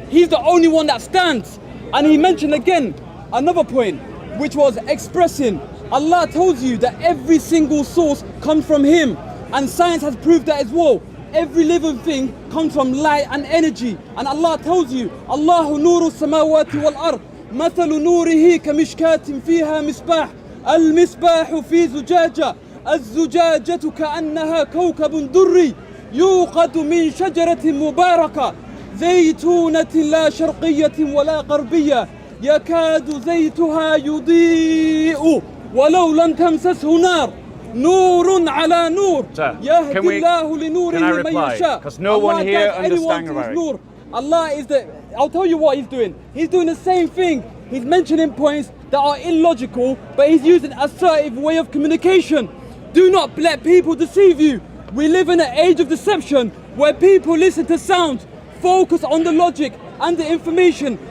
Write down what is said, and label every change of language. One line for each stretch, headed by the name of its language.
English: He's the only one that stands. And he mentioned again another point, which was expressing. Allah tells you that every single source comes from Him, and science has proved that as well. Every living thing comes from light and energy. And Allah tells you,
Arabic: Allahu nuru samawati wal ard. مثل نوره كمشكاة فيها مصباح المصباح في زجاجة الزجاجة كأنها كوكب دري يوقد من شجرة مباركة زيتونة لا شرقية ولا غربية يكاد زيتها يضيء ولو لم تمسسه نار نور على نور يهدي الله لنوره من يشاء.
English: Because no one here understands about it. Allah is I'll tell you what He's doing. He's doing the same thing. He's mentioning points that are illogical, but He's using an assertive way of communication. Do not let people deceive you. We live in an age of deception where people listen to sound, focus on the logic and the information.